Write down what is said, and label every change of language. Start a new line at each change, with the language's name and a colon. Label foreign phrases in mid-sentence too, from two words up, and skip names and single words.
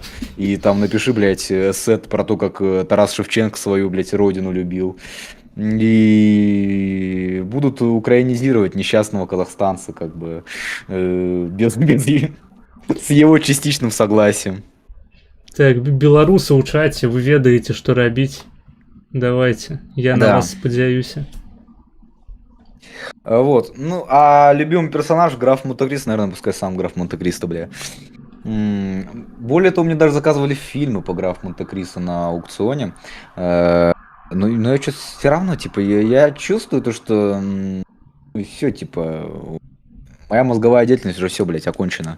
Russian: И там напиши, блядь, эссе про то, как Тарас Шевченко свою, блядь, родину любил. И будут украинизировать несчастного казахстанца, как бы, без с его частичным согласием. Так,
Belarusian: беларусы ў чаце, вы ведаеце, што рабіць.
Russian: Давайте, я на Да.
Belarusian: вас спадзяюся.
Russian: Вот. Ну, а любимый персонаж граф Монте-Кристо, наверное, пускай сам граф Монте-Кристо, бля. Более того, мне даже заказывали фильмы по графу Монте-Кристо на аукционе. Но я что-то все равно, типа, я чувствую то, что все, типа, моя мозговая деятельность уже все, блядь, окончена.